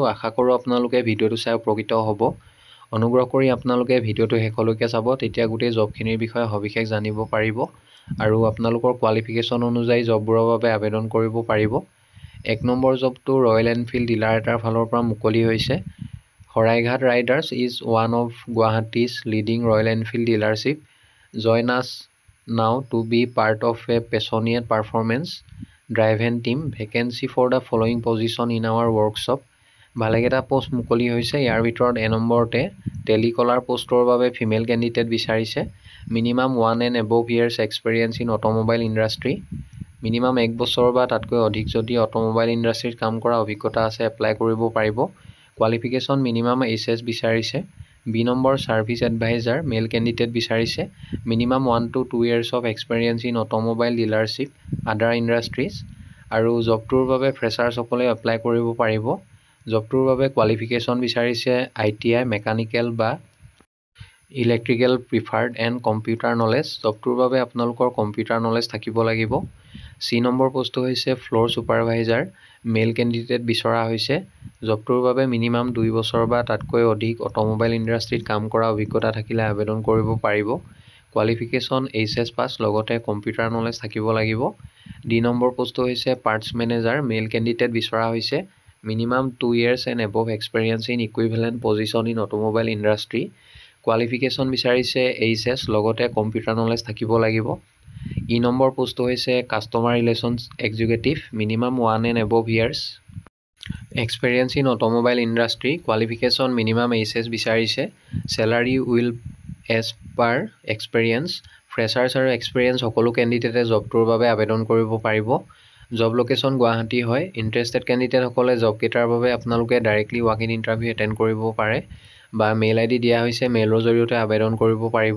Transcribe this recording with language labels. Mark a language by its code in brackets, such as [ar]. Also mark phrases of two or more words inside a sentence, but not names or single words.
[as] আশা কৰোঁ আপোনালোকে ভিডিঅ'টো চাই উপকৃত হ'ব। অনুগ্ৰহ কৰি আপোনালোকে ভিডিঅ'টো শেষলৈকে চাব, তেতিয়া গোটেই জবখিনিৰ বিষয়ে সবিশেষ জানিব পাৰিব আৰু আপোনালোকৰ কোৱালিফিকেশ্যন অনুযায়ী জববোৰৰ বাবে আবেদন কৰিব পাৰিব। 1 নম্বৰ জবটো ৰয়েল এনফিল্ড ডিলাৰ এটাৰ ফালৰ পৰা মুকলি হৈছে। [en] Horaighat Riders is one of Guwahati's leading Royal Enfield dealership. Join us now to be part of a passionate performance-driven team. Vacancy for the following position in our workshop. [as] ভালেকেইটা পোষ্ট মুকলি হৈছে। ইয়াৰ ভিতৰত 1 নম্বৰতে টেলিকলাৰ পোষ্টৰ বাবে [en] female candidate [as] বিচাৰিছে। [en] মিনিমাম 1 and above years experience in automobile industry. [as] মিনিমাম 1 বছৰ বা তাতকৈ অধিক যদি [en] automobile industry [as] কাম কৰা অভিজ্ঞতা আছে এপ্লাই কৰিব পাৰিব। কোৱালিফিকেশ্যন মিনিমাম HS বিচাৰিছে। বি নম্বৰ [en] service advisor male candidate [as] বিচাৰিছে। [en] মিনিমাম 1 to 2 years of experience in automobile dealership, other industries। [as] আৰু জবটোৰ বাবে ফ্ৰেছাৰ্ছসকলে এপ্লাই কৰিব পাৰিব। জবটোৰ বাবে কোৱালিফিকেশ্যন বিচাৰিছে [en] ITI mechanical [as] বা [en] electrical preferred and computer knowledge. [as] জবটোৰ বাবে আপোনালোকৰ [en] computer knowledge [as] থাকিব লাগিব। চি নম্বৰ পোষ্টটো হৈছে [en] floor supervisor male candidate [as] বিচৰা হৈছে। জবটোৰ বাবে মিনিমাম 2 বছৰ বা তাতকৈ অধিক [en] automobile industry [as] কাম কৰা অভিজ্ঞতা থাকিলে আবেদন কৰিব পাৰিব। কোৱালিফিকেশ্যন HS পাছ লগতে [en] computer knowledge [as] থাকিব লাগিব। ডি নম্বৰ পোষ্টটো হৈছে [en] parts manager male candidate [as] বিচৰা হৈছে। [en] মিনিমাম 2 years and above experience in equivalent position in automobile industry। [as] কোৱালিফিকেশ্যন বিচাৰিছে HS লগতে [en] computer knowledge [as] থাকিব লাগিব। ই নম্বৰ পোষ্টটো হৈছে [en] customer relations executive minimum 1 and above years experience in automobile industry। [as] কোৱালিফিকেশ্যন মিনিমাম HS বিচাৰিছে। [en] salary will as per experience. [as] ফ্ৰেছাৰ্ছ আৰু এক্সপেৰিয়েঞ্চ সকলো কেণ্ডিডেটে জবটোৰ বাবে আবেদন কৰিব পাৰিব। [en] job location [as] গুৱাহাটী হয়। [en] interested candidates [as] জবকেইটাৰ বাবে আপোনালোকে [en] directly walk in interview attend [as] কৰিব পাৰে বা [en] mail ID [as] দিয়া হৈছে, মেইলৰ জৰিয়তে আবেদন কৰিব পাৰিব।